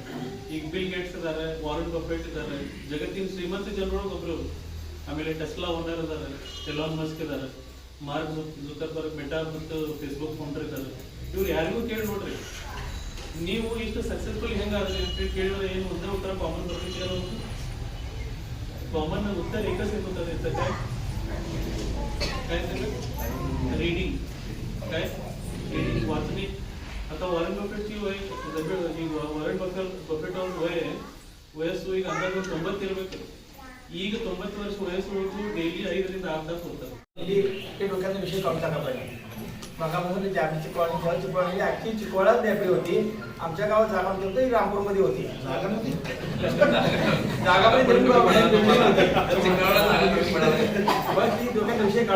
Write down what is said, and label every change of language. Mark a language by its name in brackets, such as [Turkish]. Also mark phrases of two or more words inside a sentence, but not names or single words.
[Kannada] ಈಗ ಬಿಲ್ ಗೇಟ್ಸ್ ಇದಾರೆ, ವಾರನ್ ಬಫೆಟ್ ಇದಾರೆ, ಜಗತ್ತಿನ ಶ್ರೀಮಂತ ಜನರೊಳಗೆ ಒಬ್ರು. ಆಮೇಲೆ ಟೆಸ್ಲಾ ಓನರ್ ಇದಾರೆ, ಎಲಾನ್ ಮಸ್ಕ್ ಇದಾರೆ, ಮಾರ್ಕ್ ಜುಕರ್ಬರ್ಗ್ ಮೆಟಾ ಮತ್ತು ಫೇಸ್ಬುಕ್ ಫೌಂಡರ್ ಇದ್ದಾರೆ. ಇವ್ರು ಯಾರಿಗೂ ಕೇಳಿ ನೋಡ್ರಿ, ನೀವು ಇಷ್ಟು ಸಕ್ಸಸ್ಫುಲ್ ಹೆಂಗಾದ್ರಿ ಅಂತ ಕೇಳಿದ್ರೆ ಏನು ಒಂದೇ ಉತ್ತರ ಕಾಮನ್ ಬರ್ತಿಲ್ಲ. [Marathi] कॉमन उत्तर एकच येत होतं त्याचं काय रीडिंग, काय रीडिंग वाचणे. आता वॉरेन बफेटची वय [Kannada] बफेट ಅವ್ರ ವಯಸ್ಸು ಈಗ ಅಂದಾಜು 90 ಇರಬೇಕು. ಈಗ 90 ವರ್ಷ ವಯಸ್ಸು ಡೈಲಿ 5 ರಿಂದ 6 [Marathi] तास होतात. ते डोक्याचा विषय काढून टाका पाहिजे. मगापासून जागी चिकवाडी अख्खी चिकवाडा लायब्ररी होती. आमच्या गावात जागा होती, रामपूरमध्ये होती. पण ती डोक्याचा विषय काढा.